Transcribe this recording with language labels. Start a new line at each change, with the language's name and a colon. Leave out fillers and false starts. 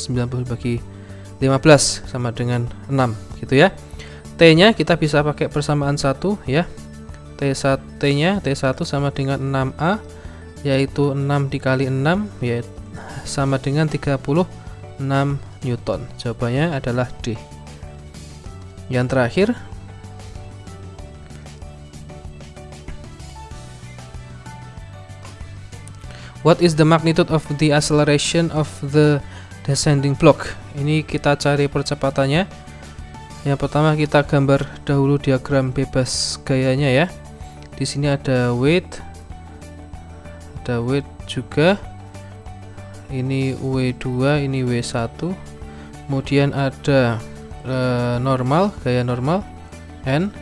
Indonesian: 90 bagi 15 sama dengan 6 gitu ya. T nya kita bisa pakai persamaan 1 ya. T nya T1 sama dengan 6A, yaitu 6 dikali 6 yaitu sama dengan 36 Newton. Jawabannya adalah D. Yang terakhir,
English: what is the magnitude of the acceleration of the descending block?
Indonesian: Ini kita cari percepatannya. Yang pertama kita gambar dahulu diagram bebas gayanya ya. Di sini ada weight juga. Ini W2, ini W1. Kemudian ada normal, gaya normal N.